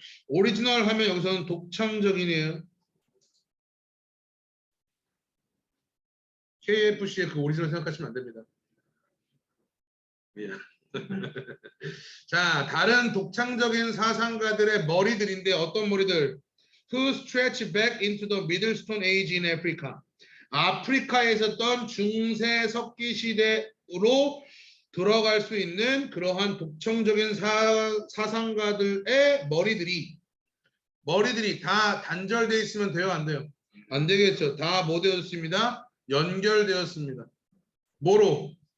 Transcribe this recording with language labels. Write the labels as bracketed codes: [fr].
[ko] 오리지널 하면 여기서는 독창적인이에요. KFC의 그 오리지널 생각하시면 안 됩니다. 미안. 자, 다른 독창적인 사상가들의 머리들인데 어떤 머리들? [en] Who stretch back into the Middle Stone Age in Africa. [ko] 아프리카에 있었던 중세 석기 시대로 들어갈 수 있는 그러한 독창적인 사상가들의 머리들이 다 단절되어 있으면 돼요, 안 돼요? 안 되겠죠. 다 뭐 되었습니다? 연결되었습니다. 뭐로?